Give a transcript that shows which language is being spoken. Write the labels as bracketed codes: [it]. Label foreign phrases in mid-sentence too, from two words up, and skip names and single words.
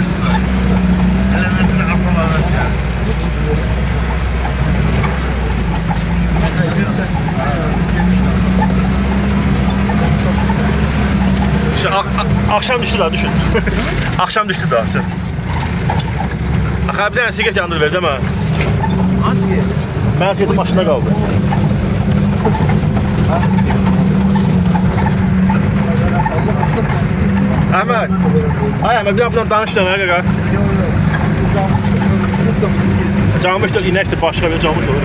[tr] Elementini kapalı. İşte akşam düştü daha düşün. Akşam düştü daha. [az] Axı bir dənə siqaret yandırıb verdi mən. [tr] Nasıl ki? [az] Mən siqaretin başında qaldı. Əhməd. Ay Əhməd, bir bundan danış da mənə qaqa. Camışdır, inəkdir, başqa bir camış olur.